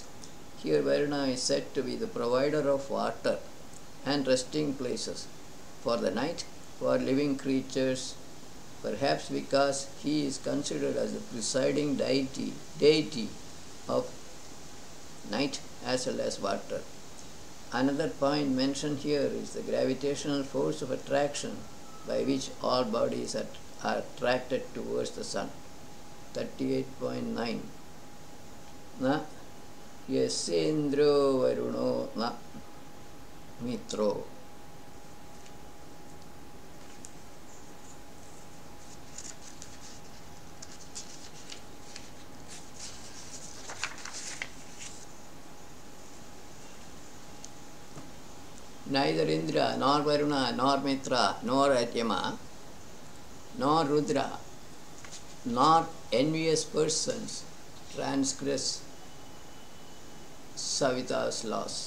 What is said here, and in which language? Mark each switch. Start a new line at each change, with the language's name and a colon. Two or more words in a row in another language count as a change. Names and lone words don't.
English: Here Varuna is said to be the provider of water and resting places for the night for living creatures, perhaps because he is considered as the presiding deity of night as well as water. Another point mentioned here is the gravitational force of attraction by which all bodies are attracted towards the sun. 38.9.
Sanskrit: Na yasendro varuno na mitro.
English: Neither Indra, nor Varuna, nor Mitra, nor Atyama, nor Rudra, nor envious persons transgress Savita's laws.